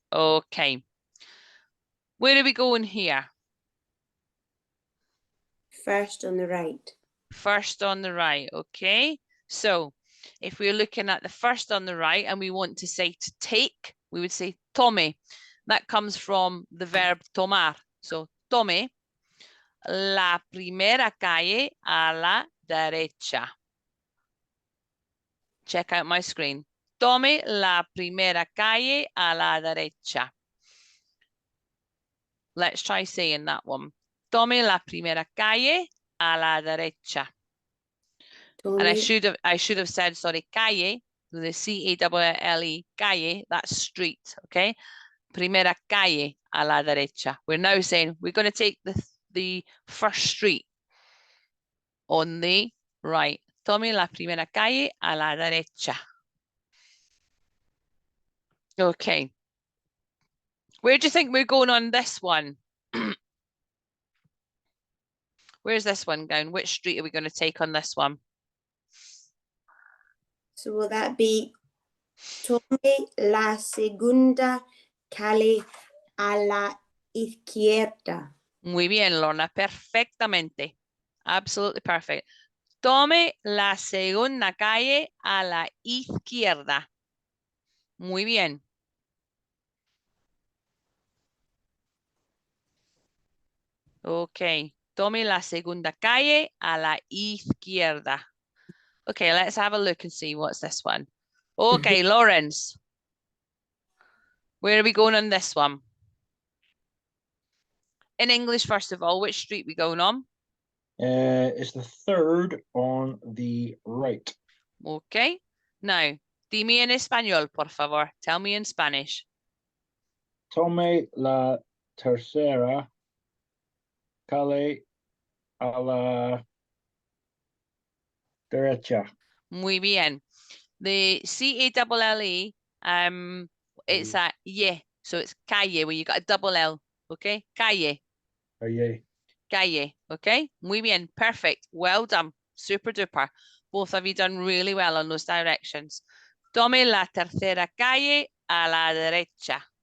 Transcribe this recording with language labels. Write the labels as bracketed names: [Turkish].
[English] Okay. Where are we going here? First on the right. First on the right, okay? So if we're looking at the first on the right and we want to say to take, we would say tome. That comes from the verb tomar. [Spanish] So tome la primera calle a la derecha. [English] Check out my screen. [Spanish] Tome la primera calle a la derecha. [English] Let's try saying that one. [Spanish] Tome la primera calle a la derecha. Tome. [English] And I should have said, sorry, calle, with the C-A-L-L-E, calle, that's street, okay? [Spanish] Primera calle a la derecha. [English] We're now saying we're going to take the first street on the right. [Spanish] Tome la primera calle a la derecha. [English] Okay. Where do you think we're going on this one? Where's this one going? Which street are we going to take on this one? So will that be [Spanish] tome la segunda calle a la izquierda? Muy bien, Lorna. Perfectamente. [English] Absolutely perfect. [Spanish] Tome la segunda calle a la izquierda. Muy bien. Okay. Tome la segunda calle a la izquierda. [English] Okay, let's have a look and see what's this one. Okay, Lawrence. Where are we going on this one? In English, first of all, which street are we going on? It's the third on the right. Okay. [Spanish] Now, dime en español, por favor. [English] Tell me in Spanish. [Spanish] Tome la tercera calle a la derecha. Muy bien. [English] The C-A-L-L-E, it's a ye, so it's calle, where you got a double L, okay? [Spanish] Calle. Calle. [English] Calle, okay? [Spanish] Muy bien, [English] perfect. Well done. Super duper. Both of you done really well on those directions. [Spanish] Tome la tercera calle a la derecha.